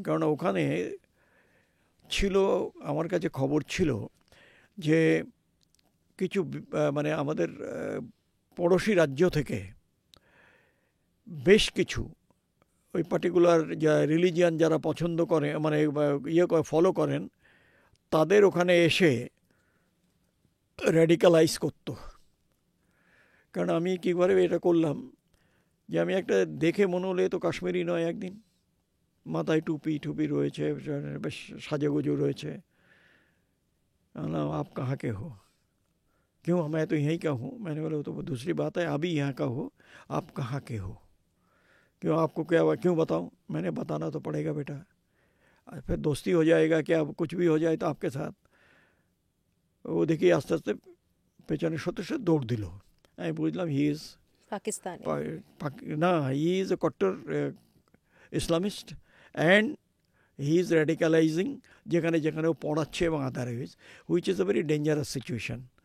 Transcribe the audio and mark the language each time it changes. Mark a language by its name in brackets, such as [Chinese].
[Bangla] কারণ ওখানে ছিল, আমার কাছে খবর ছিল যে কিছু মানে আমাদের পড়োশি রাজ্য থেকে বেশ কিছু ওই পার্টিকুলার রিলিজিয়ান যারা পছন্দ করে, মানে ফলো করেন, তাদের ওখানে এসে র্যাডিক্যালাইজ করতো। কারণ আমি কীভাবে এটা করলাম, যে আমি একটা দেখে মনে হলে তো কাশ্মীরি নয়, একদিন মাথায় টুপি রয়েছে, বেশ সাজেগুজু রয়েছে, [Hindi] आप कहाँ के हो? क्यों, मैं तो यहीं का हूँ। मैंने बोला तो दूसरी बात है, अभी यहाँ का हो, आप कहाँ के हो? क्यों, आपको क्या हुआ, क्यों बताऊँ? मैंने बताना तो पड़ेगा बेटा, फिर दोस्ती हो जाएगा, क्या कुछ भी हो जाए तो आपके साथ। [Bangla] ও দেখি আস্তে আস্তে পেছনে সত্যি সত্যি দৌড় দিল। আমি বুঝলাম [English] he is [Bangla] পাকিস্তানি, [English] না, he is a কট্টর Islamist and he is radicalising, [Bangla] যেখানে যেখানে ও পড়াচ্ছে এবং [English] Otherwise, which is a very dangerous situation.